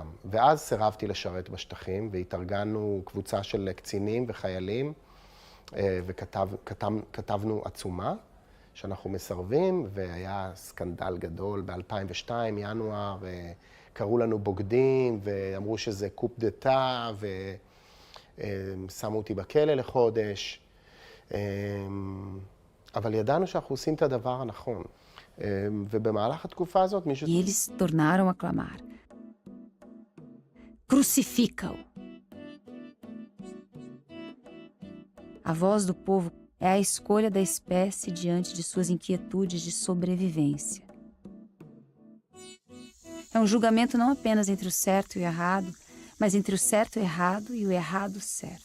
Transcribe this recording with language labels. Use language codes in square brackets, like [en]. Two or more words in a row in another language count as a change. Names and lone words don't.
[he] ואז סירבתי לשרת בשטחים, והתארגנו קבוצה של קצינים וחיילים, וכתבנו עצומה שאנחנו מסרבים, והיה סקנדל גדול ב-2002, ינואר, קראו לנו בוגדים, ואמרו שזה [fr] coup d'état, [he] ושמו אותי בכלא לחודש. אבל ידענו שאנחנו עושים את הדבר הנכון. ובמהלך התקופה הזאת מישהו... [pt] E eles tornaram a clamar: crucifica-o. A voz do povo é a escolha da espécie diante de suas inquietudes de sobrevivência. É um julgamento não apenas entre o certo e o errado, mas entre o certo e o errado e o errado certo.